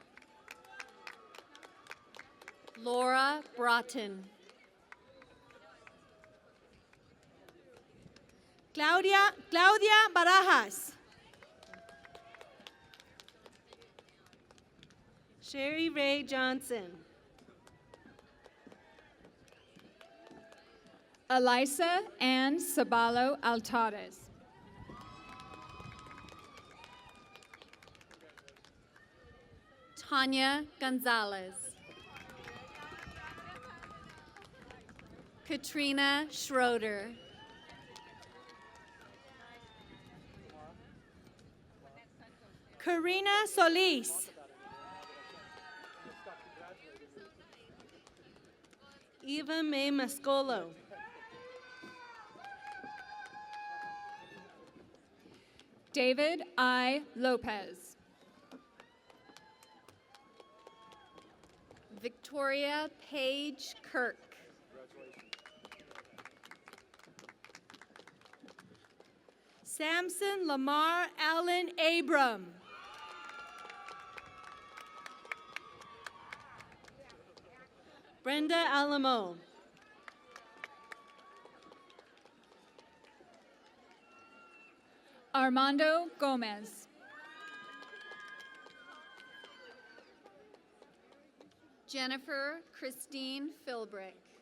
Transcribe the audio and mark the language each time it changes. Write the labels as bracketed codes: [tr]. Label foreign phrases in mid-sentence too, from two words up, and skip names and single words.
[en] Laura Broughton. Claudia Barajas. Sherry Ray Johnson. Elisa Ann Sabalo Altares. Tanya Gonzalez. Katrina Schroeder. Karina Solis. Eva May Mascolo. David I. Lopez. Victoria Page Kirk. Samson Lamar Allen Abram. Brenda Alamo. Armando Gomez. Jennifer Christine Philbrick.